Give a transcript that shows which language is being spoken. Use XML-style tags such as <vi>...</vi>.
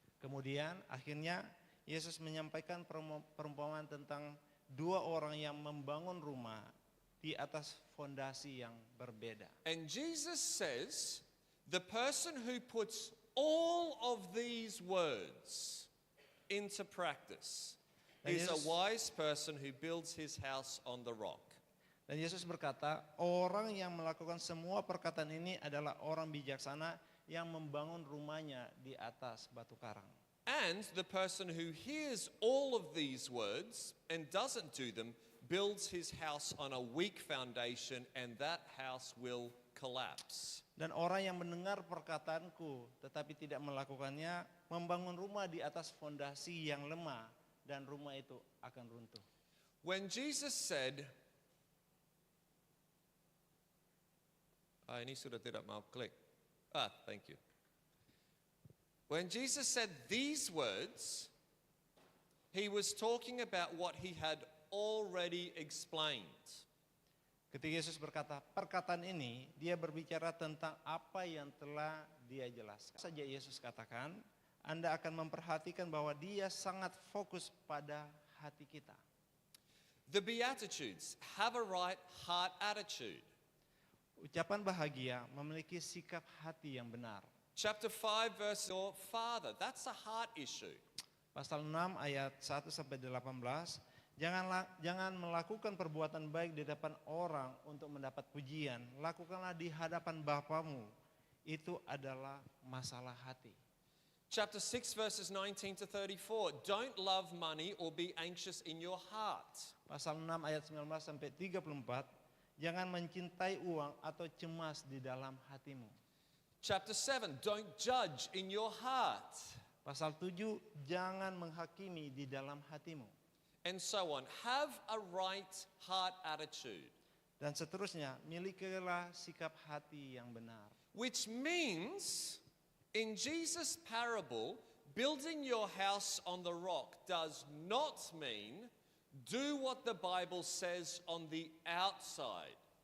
<id>Kemudian akhirnya Yesus menyampaikan perumpamaan tentang dua orang yang membangun rumah di atas fondasi yang berbeda.</id> <en>And Jesus says the person who puts all of these words into practice is a wise person who builds his house on the rock.</en> <id>Dan Yesus berkata, orang yang melakukan semua perkataan ini adalah orang bijaksana yang membangun rumahnya di atas batu karang.</id> <en>And the person who hears all of these words and doesn't do them builds his house on a weak foundation, and that house will collapse.</en> <id>Dan orang yang mendengar perkataanku tetapi tidak melakukannya membangun rumah di atas fondasi yang lemah dan rumah itu akan runtuh.</id> <en>When Jesus said,</en> <id>ini sudah tidak mau klik.</id> <en>Thank you. When Jesus said these words, he was talking about what he had already explained.</en> <id>Ketika Yesus berkata perkataan ini, dia berbicara tentang apa yang telah dia jelaskan. Saja Yesus katakan, Anda akan memperhatikan bahwa dia sangat fokus pada hati kita.</id> <en>The Beatitudes have a right heart attitude.</en> <id>Ucapan bahagia memiliki sikap hati yang benar.</id> <en>Chapter 5 verse your father, that's a heart issue.</en> <id>Pasal 6 ayat 1 sampai 18, jangan melakukan perbuatan baik di depan orang untuk mendapat pujian. Lakukanlah di hadapan Bapamu. Itu adalah masalah hati.</id> <en>Chapter 6 verses 19 to 34, don't love money or be anxious in your heart.</en> <id>Pasal 6 ayat 19 sampai 34, jangan mencintai uang atau cemas di dalam hatimu.</id> <en>Chapter 7, don't judge in your heart.</en> <id>Pasal 7, jangan menghakimi di dalam hatimu.</id> <en>And so on. Have a right heart attitude.</en> <id>Dan seterusnya, milikilah sikap hati yang benar.</id> <en>Which means, in Jesus' parable, building your house on the rock does not mean do what the Bible says on the outside.</en>